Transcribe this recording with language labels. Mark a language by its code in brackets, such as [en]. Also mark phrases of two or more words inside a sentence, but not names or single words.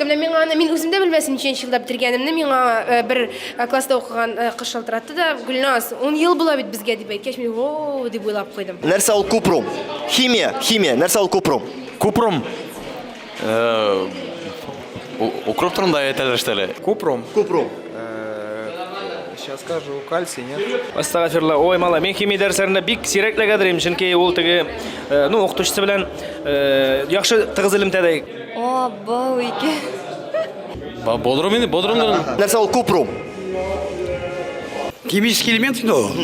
[tt] Мин үземдә белмәсем ничәнче елда бетергәнемне, миңа бер класста укыган кыз шалтыратты да, Гөлназ, 10 ел була бит безгә дип әйткәч, мин о дип уйлап куйдым. Нәрсә ул Купрум? Химия, нәрсә ул Купрум? Купром. Укроп турында әйтәләр штеле. Купром. Купрум. [ru] Сейчас скажу, кальций, нет? [tt] Астагфирулла. Ой, мала, мен химия дәресләрендә бик сирәкләгәдер, чөнки ул теге, укытучысы белән яхшы тыгыз элемтәдә. О, бау ике. Бодрум инде, бодрумдан. Нәрсә ул Купрум? [ru] Химический элемент [tt] инде ул.